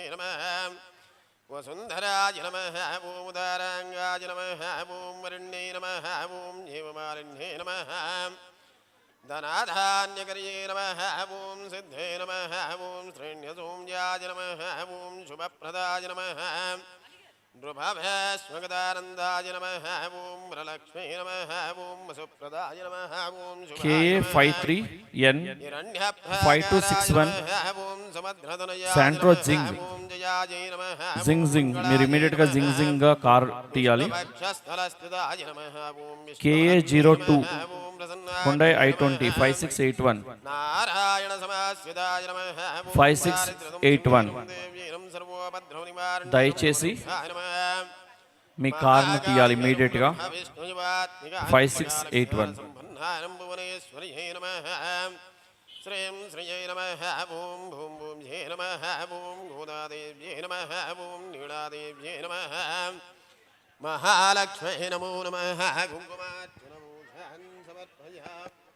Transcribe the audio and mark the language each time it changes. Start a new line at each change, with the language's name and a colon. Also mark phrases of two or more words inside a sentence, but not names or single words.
Sanskrit: नमः वसुन्धराय नमः ॐ उदाराङ्गाय नमः ॐ वरुण्ये नमः ॐ जीवमालिन्ये नमः धनाधान्यकर्ये नमः ॐ सिद्धे नमः ॐ श्रेण्यसौम्याय नमः ॐ शुभप्रदाय नमः नृभवेश्वगदानन्दाय नमः ॐ वरलक्ष्मी नमः ॐ वसुप्रदाय नमः ॐ
Telugu: KA53N 5261 శాంట్రో జింగ్ మీరు ఇమీడియట్ గా జింగ్ గా కార్ తీయాలి. KA02 Hyundai i20 5681 5681 దయచేసి మీ కార్ని తీయాలి ఇమీడియట్ గా.
Sanskrit: 5681 श्रीं श्रियै नमः ॐ भूं भूम्यै नमः ॐ गोदादेव्यै नमः ॐ नीलादेव्यै नमः महालक्ष्मै नमो नमः कुङ्कुमार्चनमूर्धान् समर्पयामि.